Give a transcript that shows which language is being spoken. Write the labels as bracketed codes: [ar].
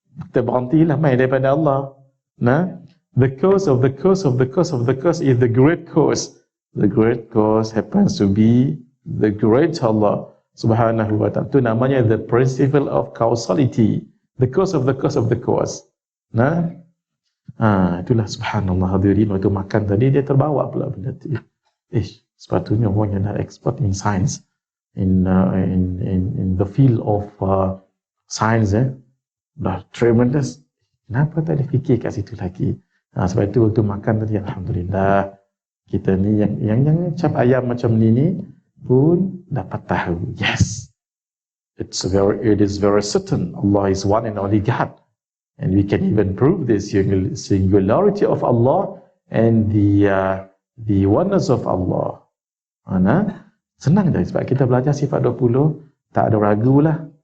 [ms] Kita berhentilah main daripada Allah. [en] The cause of the cause is the great cause. The great cause happens to be the great Allah Subhanahu wa ta'ala. [ms] Itu namanya [en] the principle of causality. The cause of the cause. [ms] Itulah subhanallah hadirin. Waktu makan tadi dia terbawa pula benda tu. Sepatutnya orang yang dah [en] expert in science, in the field of science, [ms] dah tremendous. Kenapa tak ada fikir kat situ lagi? Sebab itu waktu makan tadi, alhamdulillah, kita ni yang cap ayam macam ni pun dapat tahu. [en] Yes, it is very certain Allah is one and only God, and we can even prove this singularity of Allah and the oneness of Allah. [ms] Senang je sebab kita belajar sifat 20, tak ada ragu lah.